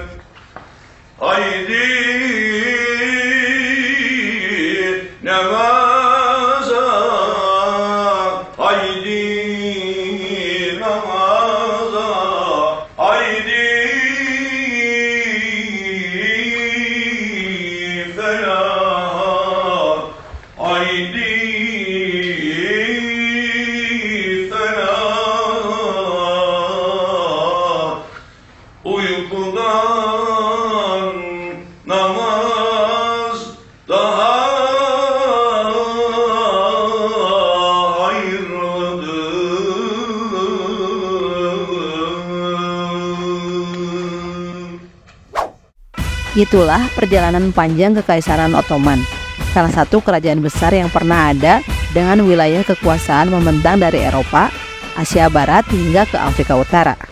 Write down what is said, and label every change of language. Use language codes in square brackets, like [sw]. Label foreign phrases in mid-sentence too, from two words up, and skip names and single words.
[tr] Haydi namaza, haydi namaza, haydi felaha, haydi felaha. Uykudan namaz daha [id] Itulah perjalanan panjang Kekaisaran Ottoman, salah satu kerajaan besar yang pernah ada dengan wilayah kekuasaan membentang dari Eropa, Asia Barat hingga ke Afrika Utara.